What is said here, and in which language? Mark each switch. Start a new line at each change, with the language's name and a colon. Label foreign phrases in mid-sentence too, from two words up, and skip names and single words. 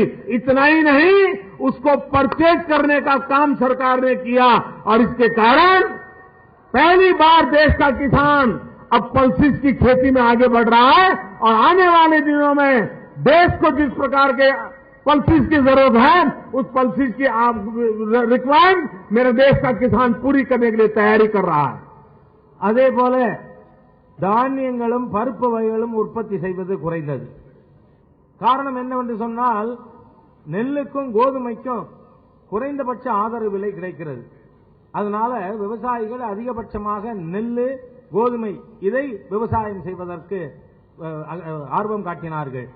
Hindi: इतना ही नहीं, उसको परचेज करने का काम सरकार ने किया और इसके कारण पहली बार देश का किसान अब पल्सेस की खेती में आगे बढ़ रहा है और आने वाले दिनों में देश को जिस प्रकार के पल्सेस की जरूरत है, उस पल्सेस की रिक्वायरमेंट मेरे देश का किसान पूरी करने के लिए तैयारी कर रहा है।
Tamil: அதே போல தானியங்களும் பருப்பு வகைகளும் உற்பத்தி செய்வது குறைந்தது. காரணம் என்னவென்று சொன்னால், நெல்லுக்கும் கோதுமைக்கும் குறைந்தபட்ச ஆதரவு விலை கிடைக்கிறது. அதனால விவசாயிகள் அதிகபட்சமாக நெல்லு, கோதுமை இதை விவசாயம் செய்வதற்கு ஆர்வம் காட்டினார்கள்.